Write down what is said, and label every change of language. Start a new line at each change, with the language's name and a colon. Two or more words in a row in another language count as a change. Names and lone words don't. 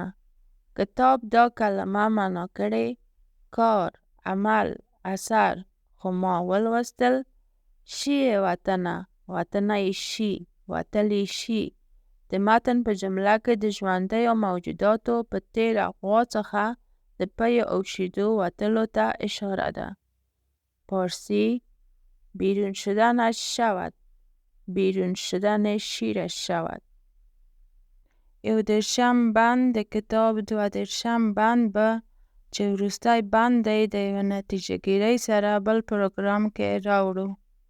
Pashto: کتاب دا کلمه معنا کړې: کار، عمل، اثر، خو ما ولوستل: شیء وطنه، وطنه شي، وتلی شي. د متن په جمله کې د ژوندیو موجوداتو په تېره غوا څخه د پیو او شیدو وتلو ته اشاره ده.
Persian: پارسی: بیرون شدنش شود، بیرون شدن شیرش شود.
Pashto: 11 بند د کتاب 22 بند به چې وروستی بند دی د یوه نتیجه ګیرۍ سره بل پروګرام کې راوړو.